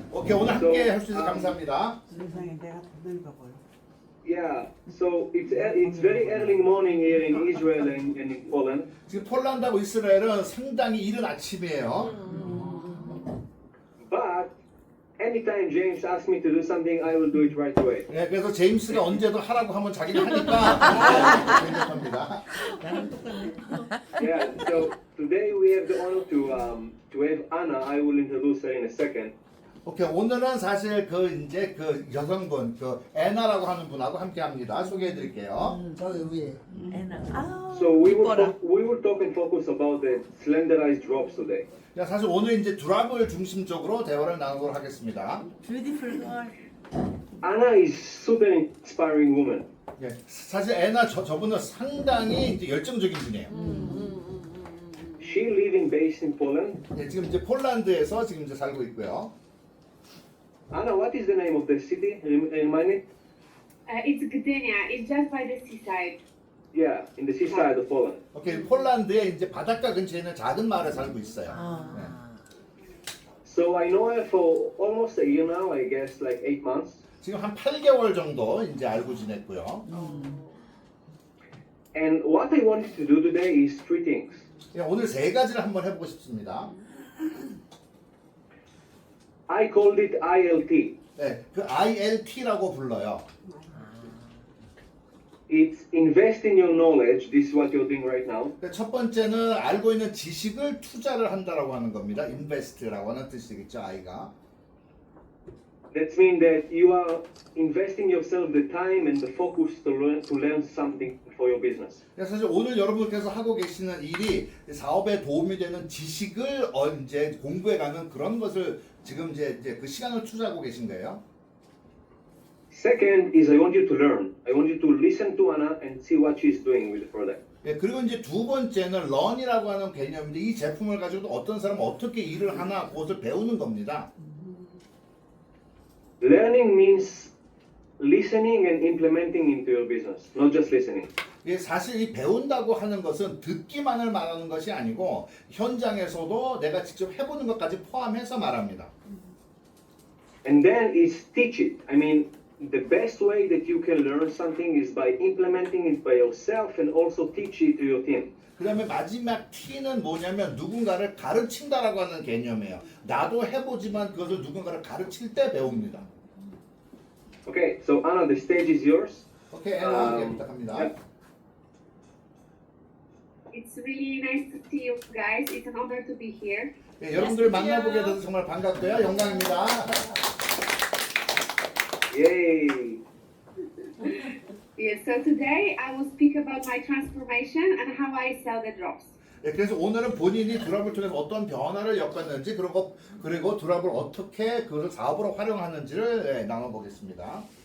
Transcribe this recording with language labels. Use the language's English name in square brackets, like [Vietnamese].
[Korean] 오케이, 오늘 함께 할 수 있어서 감사합니다. 세상에 내가 더 늙어 보여. [English] Yeah. So it's very early morning here in Israel and in Poland. [Korean] 지금 폴란드하고 이스라엘은 상당히 이른 아침이에요. [English] But anytime James asks me to do something, I will do it right away. [Korean] 예, 그래서 제임스가 언제도 하라고 하면 자기는 하니까 생각합니다. 나랑 똑같네. [English] Yeah. So today we have the honor to have Anna. I will introduce her in a second. [Korean] 오케이, 오늘은 사실 이제 그 여성분, 애나라고 하는 분하고 함께합니다. 소개해드릴게요. 저 위에. 아우, [English] So we [Korean] 이뻐라. [English] will talk and focus about the slenderized drops today. [Korean] 자, 사실 오늘 이제 드랍을 중심적으로 대화를 나누도록 하겠습니다. [English] 뷰티풀 걸. Anna is super inspiring woman. [Korean] 예, 사실 애나 저분은 상당히 이제 열정적인 분이에요. [English] She living based in Poland. [Korean] 예, 지금 이제 폴란드에서 지금 이제 살고 있고요. [English] Anna, what is the name of the city? Remind me. It's Gdynia. It's just by the seaside. Yeah, in the seaside of Poland. [Korean] 오케이, 폴란드에 이제 바닷가 근처에 있는 작은 마을에 살고 있어요. 아. [English] So I know her for almost a year now. I guess like 8 months. [Korean] 지금 한 8개월 정도 이제 알고 지냈고요. [English] And what I wanted to do today is 3 things. [Korean] 예, 오늘 3가지를 한번 해보고 싶습니다. [English] I called it ILT. [Korean] 예, 그 ILT라고 불러요. [English] It's invest in your knowledge. This is what you're doing right now. [Korean] 그러니까 첫 번째는 알고 있는 지식을 투자를 한다라고 하는 겁니다. 인베스트라고 하는 뜻이겠죠, I가. [English] That means that you are investing yourself the time and the focus to learn something for your business. [Korean] 그래서 사실 오늘 여러분께서 하고 계시는 일이 사업에 도움이 되는 지식을 이제 공부해가는 그런 것을 지금 이제 그 시간을 투자하고 계신 거예요. [English] Second is I want you to learn. I want you to listen to Anna and see what she's doing with the product. [Korean] 예, 그리고 이제 두 번째는 런이라고 하는 개념인데 이 제품을 가지고 어떤 사람은 어떻게 일을 하나 그것을 배우는 겁니다. [English] Learning means listening and implementing into your business, not just listening. [Korean] 예, 사실 이 배운다고 하는 것은 듣기만을 말하는 것이 아니고 현장에서도 내가 직접 해보는 것까지 포함해서 말합니다. [English] And then is teach it. I mean, the best way that you can learn something is by implementing it by yourself and also teach it to your team. [Korean] 그 다음에 마지막 T는 뭐냐면 누군가를 가르친다라고 하는 개념이에요. 나도 해보지만 그것을 누군가를 가르칠 때 배웁니다. [English] Okay, so Anna, the stage is yours. [Korean] 오케이, 애나 부탁합니다. [English] Yeah. It's really nice to see you guys. It's an honor to be here. [Korean] 예, 여러분들 만나보게 돼서 정말 반갑고요. 영광입니다. Yay! [English] Yeah, so today I will speak about my transformation and how I sell the drops. [Korean] 예, 그래서 오늘은 본인이 드랍을 통해서 어떤 변화를 엮었는지 그리고 드랍을 어떻게 그것을 사업으로 활용하는지를 나눠보겠습니다.